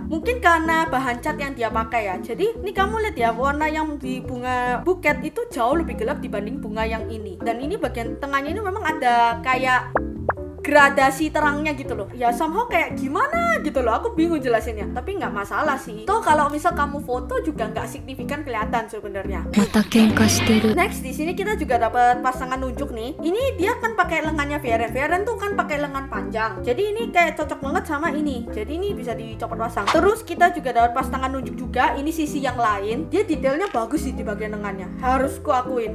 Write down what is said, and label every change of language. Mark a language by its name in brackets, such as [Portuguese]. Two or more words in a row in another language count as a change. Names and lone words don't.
[Indonesian] Mungkin karena bahan cat yang dia pakai ya. Jadi ini kamu lihat ya, warna yang di bunga buket itu jauh lebih gelap dibanding bunga yang ini. Dan ini bagian tengahnya ini memang ada kayak gradasi terangnya gitu loh. Ya somehow kayak gimana gitu loh. Aku bingung jelasinnya. Tapi nggak masalah sih. Tuh kalau misal kamu foto juga nggak signifikan kelihatan sebenarnya. [Japanese] また喧嘩してる。 [Indonesian] Next di sini kita juga dapat pasangan nunjuk nih. Ini dia kan pakai lengannya Frieren. Frieren tuh kan pakai lengan panjang. Jadi ini kayak cocok banget sama ini. Jadi ini bisa dicopot pasang. Terus kita juga dapat pasangan nunjuk juga. Ini sisi yang lain. Dia detailnya bagus sih di bagian lengannya. Harus ku akuin.